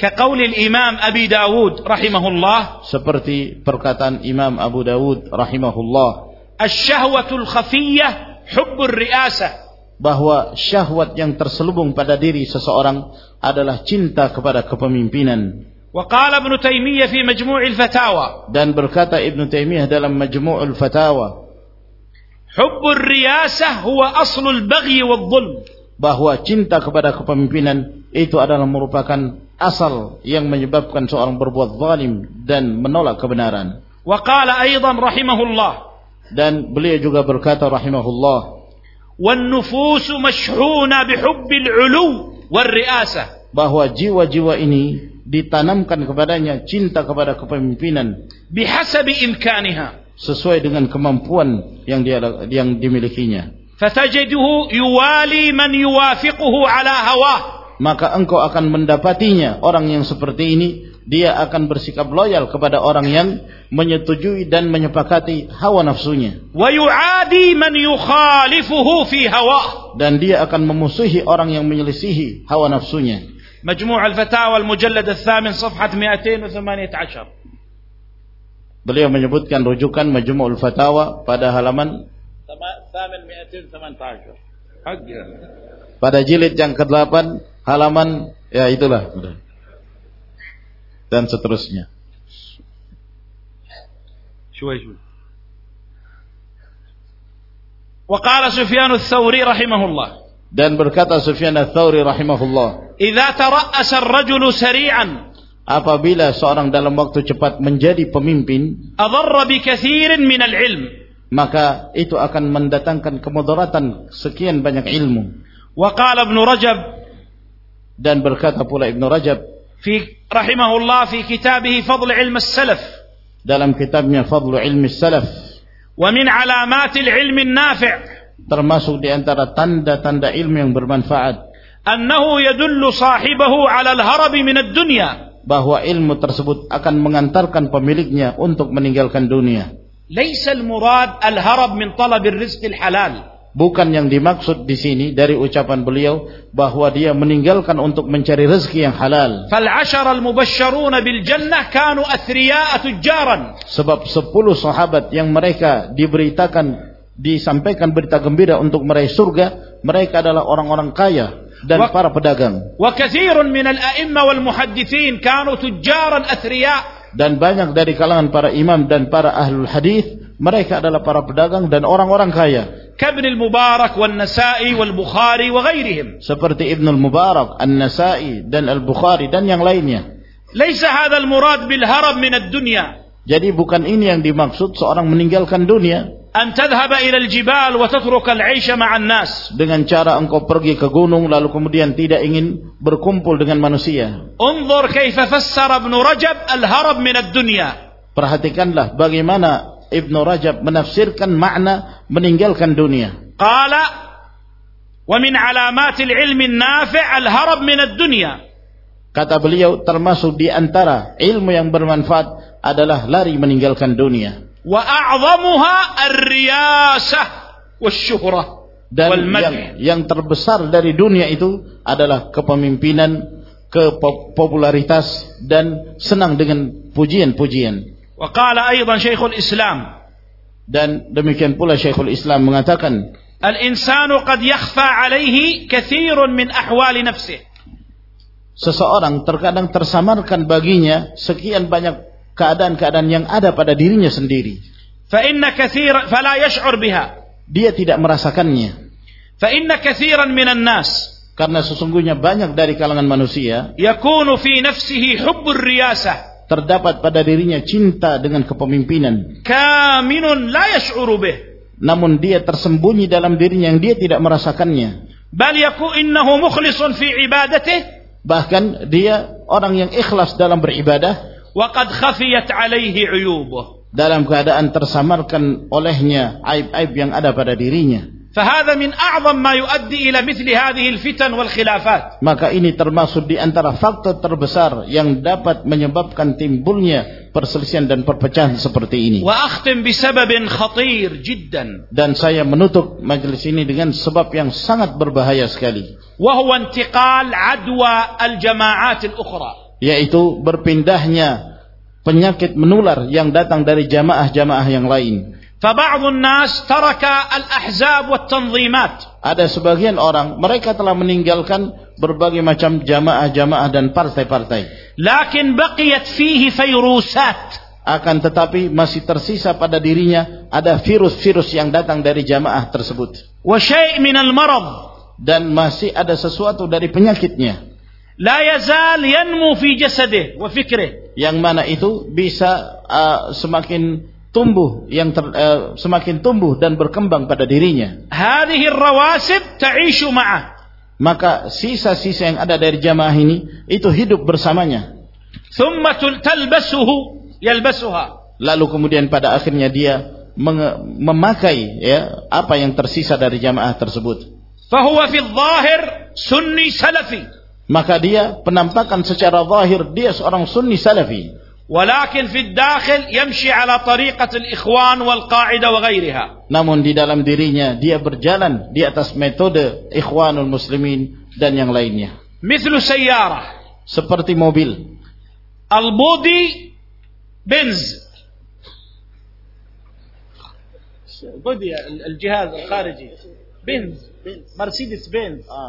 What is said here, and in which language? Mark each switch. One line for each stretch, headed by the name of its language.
Arabic: كقول الإمام أبي داود رحمه الله.
Indonesian: Seperti perkataan Imam Abu Dawud rahimahullah.
Arabic: الشهوة الخفية حب الرئاسة.
Indonesian: Bahwa syahwat yang terselubung pada diri seseorang adalah cinta kepada kepemimpinan.
Arabic: وقال ابن تيمية في مجموع الفتاوى.
Indonesian: Dan berkata Ibn Taymiyah dalam Majmu'ul Fatawa.
Arabic: حب الرئاسة هو أصل البغي والظلم.
Indonesian: Bahwa cinta kepada kepemimpinan itu adalah merupakan asal yang menyebabkan seorang berbuat zalim dan menolak kebenaran.
Arabic: وقال أيضا رحمه الله.
Indonesian: Dan beliau juga berkata rahimahullah.
Arabic: والنفوس مشحونة بحب العلو والرئاسة.
Indonesian: Bahwa jiwa-jiwa ini ditanamkan kepadanya cinta kepada kepemimpinan.
Arabic: بحسب إمكانها.
Indonesian: Sesuai dengan kemampuan yang dimilikinya.
Arabic: فتجده يوالي من يوافقه على هواه.
Indonesian: Maka engkau akan mendapatinya orang yang seperti ini. Dia akan bersikap loyal kepada orang yang menyetujui dan menyepakati hawa nafsunya.
Arabic: وَيُعَادِي مَنْ يُخَالِفُهُ فِي هَوَاهُ.
Indonesian: Dan dia akan memusuhi orang yang menyelisihi hawa nafsunya.
Arabic: مجموع الفتاوى المجلد الثامن صفحة 218.
Indonesian: Beliau menyebutkan rujukan Majmu'ul Fatawa pada halaman 218. Pada jilid yang ke-8 halaman, ya itulah. Dan seterusnya.
Arabic: وقال سفيان الثوري رحمه الله.
Indonesian: Dan berkata Sufyan al-Thawri rahimahullah.
Arabic: إذا ترأس الرجل سريعا.
Indonesian: Apabila seorang dalam waktu cepat menjadi pemimpin.
Arabic: أضر بكثير من العلم.
Indonesian: Maka itu akan mendatangkan kemudaratan sekian banyak ilmu.
Arabic: وقال ابن رجب.
Indonesian: Dan berkata pula Ibn Rajab.
Arabic: في رحمه الله في كتابه فضل علم السلف.
Indonesian: Dalam kitabnya فضل علم السلف.
Arabic: ومن علامات العلم النافع.
Indonesian: Termasuk di antara tanda-tanda ilmu yang bermanfaat.
Arabic: أنه يدل صاحبه على الهرب من الدنيا.
Indonesian: Bahwa ilmu tersebut akan mengantarkan pemiliknya untuk meninggalkan dunia.
Arabic: ليس المراد الهرب من طلب الرزق الحلال.
Indonesian: Bukan yang dimaksud di sini dari ucapan beliau bahwa dia meninggalkan untuk mencari rezeki yang halal.
Arabic: فَالْعَشَرَ الْمُبَشَّرُونَ بِالْجَنَّةِ كَانُوا أَثْرِيَاءَ تُجَّارًا.
Indonesian: Sebab 10 sahabat yang mereka diberitakan, disampaikan berita gembira untuk meraih surga, mereka adalah orang-orang kaya dan para pedagang.
Arabic: وَكَثِيرٌ مِنَ الْأَئِمَّةِ وَالْمُحَدِّثِينَ كَانُوا تُجَّارًا أَثْرِيَاءَ.
Indonesian: Dan banyak dari kalangan para imam dan para ahlul hadis, mereka adalah para pedagang dan orang-orang kaya.
Arabic: كابن المبارك والنسائي والبخاري وغيرهم.
Indonesian: Seperti ابن المبارك النسائي dan البخاري dan yang lainnya.
Arabic: ليس هذا المراد بالهرب من الدنيا.
Indonesian: Jadi bukan ini yang dimaksud seorang meninggalkan dunia.
Arabic: أن تذهب إلى الجبال وتترك العيش مع الناس.
Indonesian: Dengan cara engkau pergi ke gunung lalu kemudian tidak ingin berkumpul dengan manusia.
Arabic: انظر كيف فسر ابن رجب الهرب من الدنيا.
Indonesian: Perhatikanlah bagaimana ابن رجب menafsirkan makna meninggalkan dunia.
Arabic: قال ومن علامات العلم النافع الهرب من الدنيا.
Indonesian: Kata beliau termasuk di antara ilmu yang bermanfaat adalah lari meninggalkan dunia.
Arabic: وأعظمها الرياسة والشهرة والمدح.
Indonesian: Yang terbesar dari dunia itu adalah kepemimpinan, kepopularitas dan senang dengan pujian-pujian.
Arabic: وقال أيضا شيخ الإسلام.
Indonesian: Dan demikian pula شيخ الإسلام mengatakan.
Arabic: الإنسان قد يخفى عليه كثير من أحوال نفسه.
Indonesian: Seseorang terkadang tersamarkan baginya sekian banyak keadaan-keadaan yang ada pada dirinya sendiri.
Arabic: فَإِنَّ كَثِيرًا فَلَا يَشْعُرْ بِهَا.
Indonesian: Dia tidak merasakannya.
Arabic: فَإِنَّ كَثِيرًا مِنَ النَّاسِ.
Indonesian: Karena sesungguhnya banyak dari kalangan manusia.
Arabic: يَكُونُ فِي نَفْسِهِ حُبُّ الرِّيَاسَةِ.
Indonesian: Terdapat pada dirinya cinta dengan kepemimpinan.
Arabic: كَامِنٌ لَا يَشْعُرُ بِهِ.
Indonesian: Namun dia tersembunyi dalam dirinya yang dia tidak merasakannya.
Arabic: بَلْ يَكُونُ إِنَّهُ مُخْلِصٌ فِي عِبَادَتِهِ.
Indonesian: Bahkan dia orang yang ikhlas dalam beribadah.
Arabic: وقد خفيت عليه عيوبه.
Indonesian: dalam keadaan tersamarkan olehnya aib-aib yang ada pada dirinya.
Arabic: فهذا من أعظم ما يؤدي إلى مثل هذه الفتن والخلافات.
Indonesian: Maka ini termasuk di antara faktor terbesar yang dapat menyebabkan timbulnya perselisihan dan perpecahan seperti ini.
Arabic: وأختم بسبب خطير جدا.
Indonesian: Dan saya menutup majelis ini dengan sebab yang sangat berbahaya sekali.
Arabic: وهو انتقال عدوى الجماعات الأخرى.
Indonesian: Yaitu berpindahnya penyakit menular yang datang dari jamaah-jamaah yang lain.
Arabic: فبعض الناس ترك الأحزاب والتنظيمات.
Indonesian: Ada sebagian orang mereka telah meninggalkan berbagai macam jamaah-jamaah dan partai-partai.
Arabic: لكن بقيت فيه فيروسات.
Indonesian: Akan tetapi masih tersisa pada dirinya ada virus-virus yang datang dari jamaah tersebut.
Arabic: وشيء من المرض.
Indonesian: Dan masih ada sesuatu dari penyakitnya.
Arabic: لا يزال ينمو في جسده وفكره.
Indonesian: Yang mana itu bisa semakin tumbuh yang semakin tumbuh dan berkembang pada dirinya.
Arabic: هذه الرواسب تعيش معه.
Indonesian: Maka sisa-sisa yang ada dari jamaah ini itu hidup bersamanya.
Arabic: ثم تلبسه يلبسها.
Indonesian: Lalu kemudian pada akhirnya dia memakai ya apa yang tersisa dari jamaah tersebut.
Arabic: فهو في الظاهر سني سلفي.
Indonesian: Maka dia penampakan secara zahir dia seorang sunni salafi.
Arabic: ولكن في الداخل يمشي على طريقة الإخوان والقاعدة وغيرها.
Indonesian: Namun di dalam dirinya dia berjalan di atas metode Ikhwanul Muslimin dan yang lainnya.
Arabic: مثل سيارة.
Indonesian: Seperti mobil.
Arabic: البودي بنز. بودي الجهاز الخارجي. بنز. مرسيدس بنز.